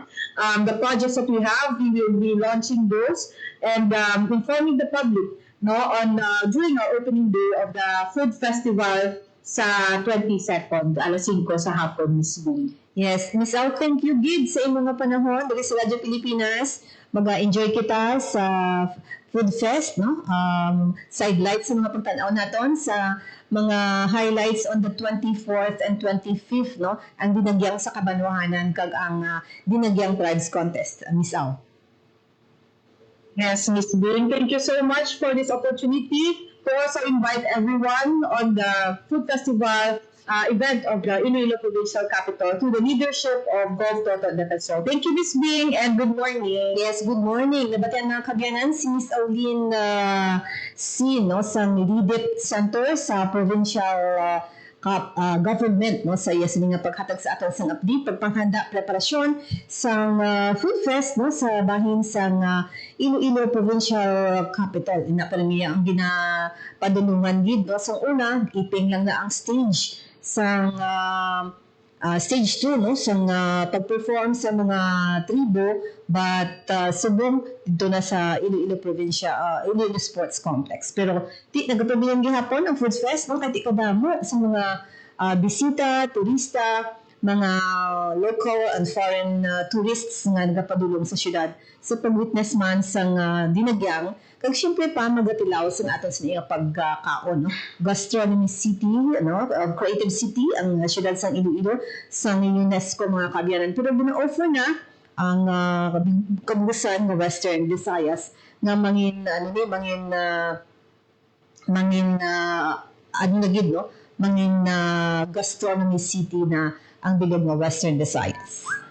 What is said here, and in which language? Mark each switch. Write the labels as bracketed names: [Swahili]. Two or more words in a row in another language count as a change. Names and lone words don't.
[English] The projects that we have, we will be launching those and informing the public, no, on during our opening day of the food festival [Hiligaynon] sa 22nd, alas 5 sa hapon, [English] Miss Bing. [Hiligaynon] Yes, Miss Au, [English] thank you [Hiligaynon] gid sa imong mga panahon diri sa Radyo Pilipinas. Mag-enjoy kita sa food fest, no? Sidelights sa mga pagtanaw naton sa mga highlights [English] on the 24th and 25th, [Hiligaynon] no? Ang dinagyang sa Kabanwahanan kag ang dinagyang Prides Contest, Miss Au. [English] Yes, Miss Bing, thank you so much for this opportunity to also invite everyone on the food festival event of the Iloilo Provincial Capital to the leadership of Gov Toto Defensor. Thank you, Miss Bing, and good morning. Yes, good morning. [Hiligaynon] Nabatian ng kabiyanan si Miss Auline C, no, sa Lidip Center sa Provincial government no sa iya sini nga paghatag sa aton sang update pagpanghanda preparasyon sang food fest no sa bahin sang Iloilo Provincial Capital. Ina pa niya ang ginapadulungan gid no sa una iping lang na ang stage sang stage 2 no sang pag-perform sa mga tribo but subong dito na sa Iloilo Provincia Iloilo Sports Complex pero di nagapabilang gihapon ang Food Fest no kay di kadamo sa mga bisita, turista, mga [English] local and foreign tourists [Hiligaynon] nga nagapadulong sa syudad sa pag-witness man sang dinagyang kag syempre pa magatilaw sa aton sa iya pagkaon no [English] gastronomy city [Hiligaynon] no [English] creative city [Hiligaynon] ang syudad sang Iloilo sang UNESCO mga kaabyanan pero gina-offer na ang kabugusan ng Western Visayas nga mangin [English] gastronomy city [Hiligaynon] na ang bilog ng Western Visayas.